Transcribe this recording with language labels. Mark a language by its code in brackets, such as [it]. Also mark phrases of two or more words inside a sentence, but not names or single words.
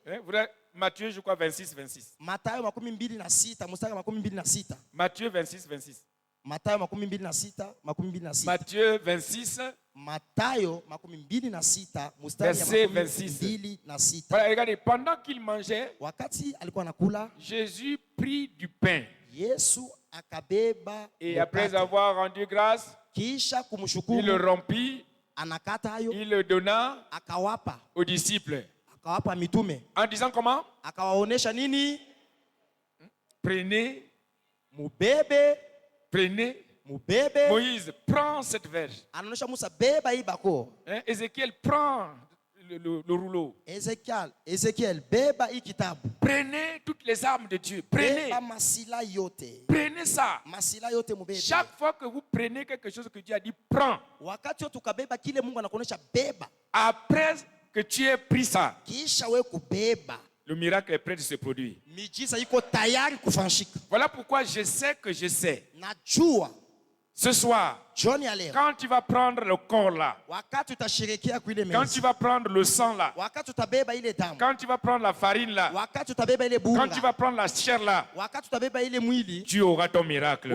[fr] Matthieu, je crois, 26, 26. [sw] Matthieu 26, mstari 26. [fr] Matthieu 26, 26. Matthieu 26, 26. Matthieu 26. Matthieu 26, verset 26. Voilà, regardez, pendant qu'il mangeait, [sw] wakati alikuwa anakula, [fr] Jésus prit du pain. [sw] Yesu akabeba [fr] et après avoir rendu grâce, [sw] kisha kumshukuru, [fr] il le rompit, [sw] anakata hayo, [fr] il le donna [sw] akawapa [fr] aux disciples. [sw] Akawapa mitume. [fr] En disant comment? [sw] Akawaonesha nini? [fr] Prenez, [sw] mubebe, [fr] prenez, [sw] mubebe. [fr] Moïse prend cette verge. [sw] Anaonesha Musa beba hii bako. [fr] Ézéchiel prend le rouleau. [sw] Ézéchiel beba hii kitabu. [fr] Prenez toutes les armes de Dieu. Prenez. [sw] Beba masila yote. [fr] Prenez ça. [sw] Masila yote mubebe. [fr] Chaque fois que vous prenez quelque chose que Dieu a dit, prends. [sw] Wakati tukabeba kile Mungu anakuonesha beba. [fr] Après que tu aies pris ça, [sw] kisha we kubeba, [fr] le miracle est prêt de se produire. [sw] Miujiza iko tayari kufanyika. [fr] Voilà pourquoi je sais que je sais. [sw] Najua. [fr] Ce soir, quand tu vas prendre le corps là, quand tu vas prendre le sang là, quand tu vas prendre la farine là, quand tu vas prendre la chair là, tu auras ton miracle.